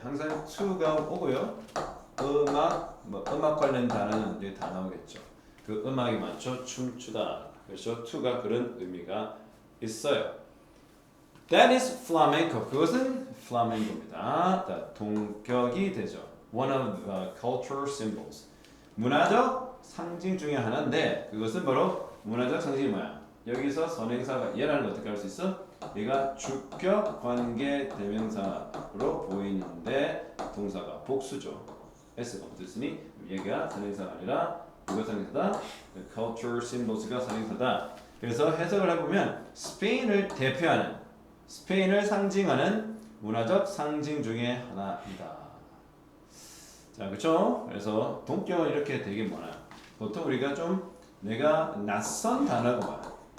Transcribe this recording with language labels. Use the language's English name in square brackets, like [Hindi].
[Korean] 항상 to가 오고요. 음악 관련 단어는 이제 다 나오겠죠. 그 음악에 맞춰 춤추다. 그래서 to가 그런 의미가 있어요. [English] That is flamenco. [Korean] 그것은 플라멩코입니다. 동격이 되죠. [English] One of the cultural symbols. [Korean] 문화적 상징 중에 하나인데 그것은 바로 문화적 상징이 뭐야? 여기서 선행사가 얘라는 거 어떻게 할 수 있어? 얘가 주격 관계 대명사로 보이는데 동사가 복수죠. S가 붙었으니 얘가 선행사가 아니라 누가 선행사다? [English] The cultural symbols가 [Korean] 선행사다. 그래서 해석을 해보면 스페인을 대표하는 스페인을 상징하는 문화적 상징 중에 하나이다. 자, 그렇죠? 그래서 동격은 이렇게 되게 많아요. 보통 우리가 좀 내가 낯선 단어가 많아요.